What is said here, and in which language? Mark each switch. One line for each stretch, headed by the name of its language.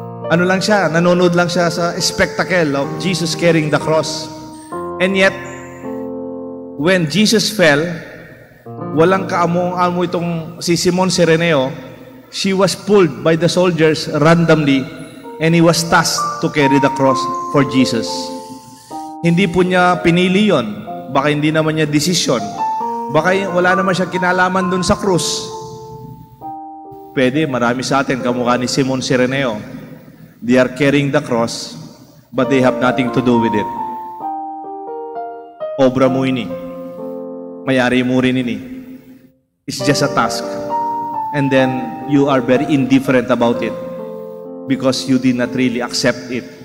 Filipino: Ano lang siya, nanonood lang siya sa
English: spectacle of Jesus carrying the cross. And yet, when Jesus fell,
Filipino: walang kaamong-amo itong si Simon Sireneo.
English: She was pulled by the soldiers randomly and he was tasked to carry the cross for Jesus.
Filipino: Hindi po niya pinili yon. Baka hindi naman niya desisyon. Baka wala naman siya kinalaman dun sa krus. Pwede, marami sa atin kamukha ni Simon Sireneo.
English: They are carrying the cross, but they have nothing to do with it.
Bikol: Obra mo ini. Mayari mo rin ini.
English: It's just a task. And then, you are very indifferent about it because you did not really accept it.